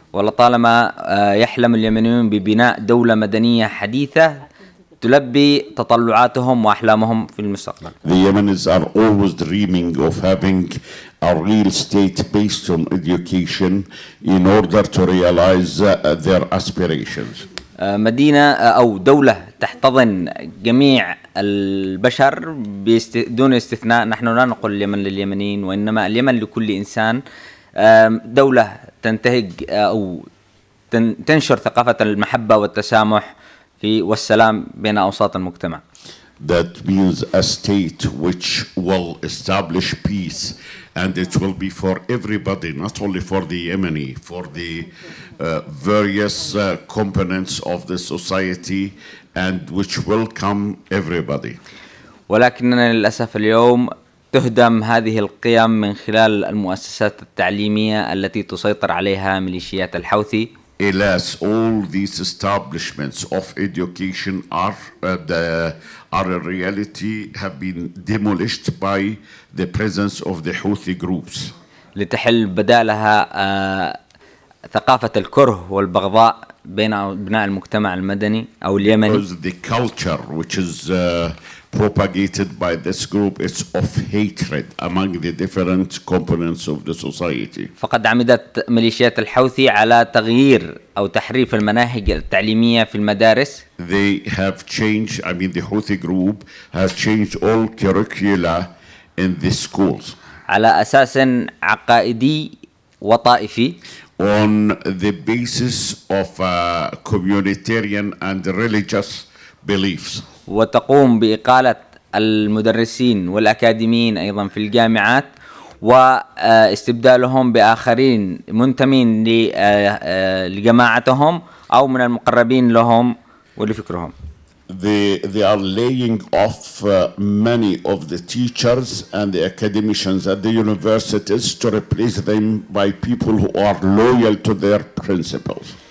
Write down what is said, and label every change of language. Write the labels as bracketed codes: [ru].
[ar] ولطالما يحلم اليمنيون ببناء دولة مدنية حديثة تلبي تطلعاتهم وأحلامهم في المستقبل. [en] The Yemenis are always dreaming of having a real state based on education in order to realize their aspirations. [ar] مدينة أو دولة تحتضن جميع البشر دون استثناء. نحن لا نقول اليمن لليمنيين وإنما اليمن لكل إنسان. دولة تنتهج أو تنشر ثقافة المحبة والتسامح والسلام بين أوساط المجتمع. [en] That means a state which will establish peace, and it will be for everybody, not only for the Yemeni, for the various components of the society, and which will come everybody. [ar] ولكننا للأسف اليوم تهدم هذه القيم من خلال المؤسسات التعليمية التي تسيطر عليها ميليشيات الحوثي. [en] Alas, all these establishments of education are in reality have been demolished by the presence of the Houthi groups. [ar] لتحل بدالها ثقافة الكره والبغضاء بين أبناء المجتمع المدني أو اليمني. [en] Because the culture which is propagated by this group is of hatred among the different components of the society. [ar] فقد عمدت ميليشيات الحوثي على تغيير أو تحريف المناهج التعليمية في المدارس. [en] They have changed, I mean the Houthi group has changed all curricula in the schools. [ar] على أساس عقائدي وطائفي. [en] On the basis of communitarian and religious beliefs. [ar] وتقوم بإقالة المدرسين والأكاديميين أيضا في الجامعات واستبدالهم بآخرين منتمين لجماعتهم أو من المقربين لهم ولفكرهم. [en] They are laying off many of the teachers and the academicians at the universities to replace them by people who are loyal to their principles.